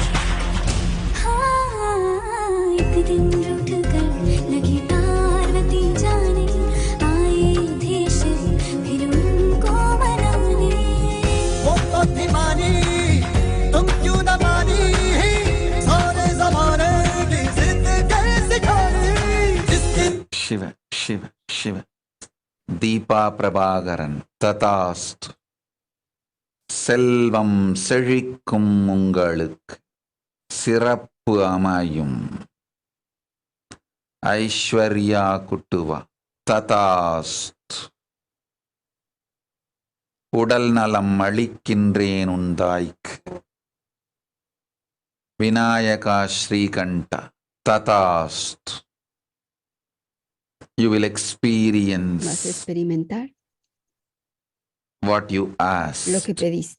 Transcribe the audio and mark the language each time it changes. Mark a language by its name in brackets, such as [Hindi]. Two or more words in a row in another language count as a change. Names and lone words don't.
[Hindi] हाँ, एक दिन रूठ कर लगी पार्वती जाने, आए युधिष्ठिर फिर उनको मनाने। वो तो थी मानी, तुम क्यों न मानी, सारे जमाने की जिद कैसे खानी, जिस दिन शिव शिव शिव [Tamil] दीपा பிரபாகரன் ததாஸ்து. செல்வம் செழிக்கும் உங்களுக்கு, சிறப்பு அமையும், ஐஸ்வர்யா குட்டுவா ததாஸ்து. உடல் நலம் அளிக்கின்றேன் உந்தாய்க்கு, விநாயகா ஸ்ரீகண்டா ததாஸ்து. [English] You will [Spanish] Vas a [English] experience [Spanish] experimentar [English] what you [Spanish] lo [English] asked. [Spanish] que pediste.